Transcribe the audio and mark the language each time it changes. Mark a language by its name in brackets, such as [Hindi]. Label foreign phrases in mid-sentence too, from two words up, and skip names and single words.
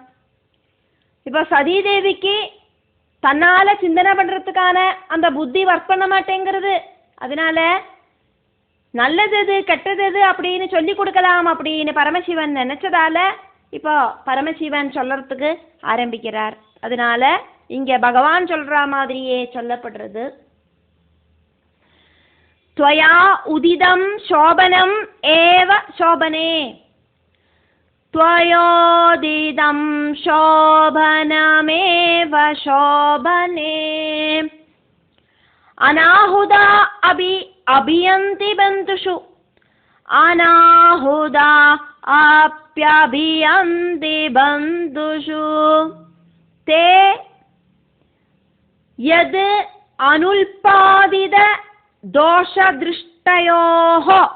[Tamil] இப்போ சதீதேவிக்கு தன்னால சிந்தனை பண்றதுக்கான அந்த புத்தி ஒர்க் பண்ண மாட்டேங்கிறது. அதனால நல்லது கெட்டது அப்படின்னு சொல்லி கொடுக்கலாம் அப்படின்னு பரமசிவன் நினைச்சதால இப்போ பரமசிவன் சொல்றதுக்கு ஆரம்பிக்கிறார். அதனால இங்க பகவான் சொல்ற மாதிரியே சொல்லப்படுறது. [Sanskrit] त्वया उदितं शोभनम् एव शोभने, त्वयोदितं शोभनमेव शोभने, अनाहुदा अभियन्ति बन्धुषु, अनाहुदा अप्यभियन्ति बन्धुषु, ते यद् अनुल्पादित दोषदृष्टयोः,